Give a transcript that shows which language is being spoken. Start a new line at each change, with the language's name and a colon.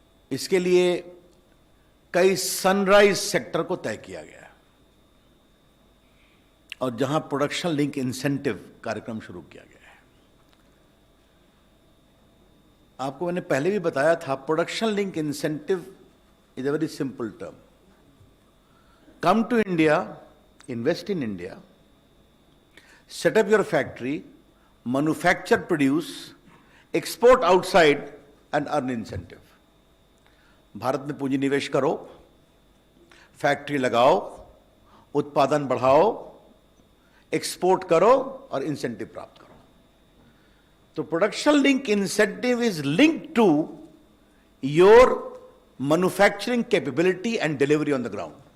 Hindi: इसके लिए कई सनराइज सेक्टर को तय किया गया है। और जहां प्रोडक्शन लिंक इंसेंटिव कार्यक्रम शुरू किया गया है। आपको मैंने पहले भी बताया था,
English: Production link incentive is a very simple term. Come to India, invest in India, set up your factory, manufacture, produce, export outside and earn incentive.
Hindi: Bharat में पूंजी निवेश करो, फैक्ट्री लगाओ, उत्पादन बढ़ाओ, एक्सपोर्ट करो और इंसेंटिव प्राप्त करो।
English: तो production link incentive is linked to your manufacturing capability and delivery on the ground.